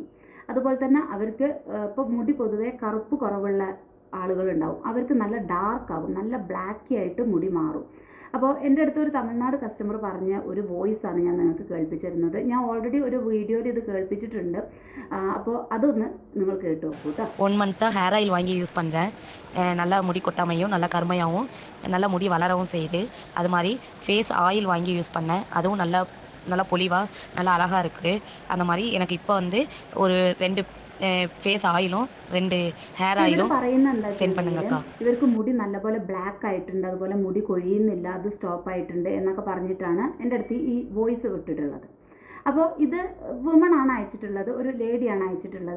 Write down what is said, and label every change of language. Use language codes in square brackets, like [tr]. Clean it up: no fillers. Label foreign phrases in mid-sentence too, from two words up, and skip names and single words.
[ml] അതുപോലെ തന്നെ അവർക്ക് ഇപ്പോൾ മുടി പൊതുവേ കറുപ്പ് കുറവുള്ള ആളുകളുണ്ടാവും, അവർക്ക് നല്ല ഡാർക്ക് ആവും, നല്ല ബ്ലാക്കി ആയിട്ട് മുടി മാറും. അപ്പോൾ എൻ്റെ അടുത്ത് ഒരു തമിഴ്നാട് കസ്റ്റമർ പറഞ്ഞ ഒരു വോയിസ് ആണ് ഞാൻ നിങ്ങൾക്ക് കേൾപ്പിച്ചിരുന്നത്. ഞാൻ ഓൾറെഡി ഒരു വീഡിയോയിൽ ഇത് കേൾപ്പിച്ചിട്ടുണ്ട്. അപ്പോൾ അതൊന്ന് നിങ്ങൾ കേട്ട് നോക്കൂ കേട്ടോ. [ta] 1 மந்த்தாக [en] hair oil [ta] வாங்கி யூஸ் பண்ணுறேன். நல்லா முடி கொட்டாமையும் நல்லா கருமையாகவும் நல்லா முடி வளரவும் செய்யுது. அது மாதிரி [en] face oil [ta] வாங்கி யூஸ் பண்ணேன், அதுவும் நல்லா நல்லா பொலிவாக நல்லா அழகாக இருக்குது. அந்த மாதிரி எனக்கு இப்போ வந்து ஒரு [ml] 2 ഫേസ് ഓയിലും 2 ഹെയർ ഓയിലും സെൻഡ് [ta] பண்ணுங்கக்கா. [ml] ഇവർക്ക് മുടി നല്ലപോലെ ബ്ലാക്ക് ആയിട്ടുണ്ട്, അതുപോലെ മുടി കൊഴിയുന്നില്ല, അത് സ്റ്റോപ്പ് ആയിട്ടുണ്ട് എന്നൊക്കെ പറഞ്ഞിട്ടാണ് എൻ്റെ അടുത്ത് ഈ വോയിസ് വിട്ടിട്ടുള്ളത്. അപ്പോൾ ഇത് വുമൺ ആണ് അയച്ചിട്ടുള്ളത്, ഒരു ലേഡിയാണ് അയച്ചിട്ടുള്ളത്.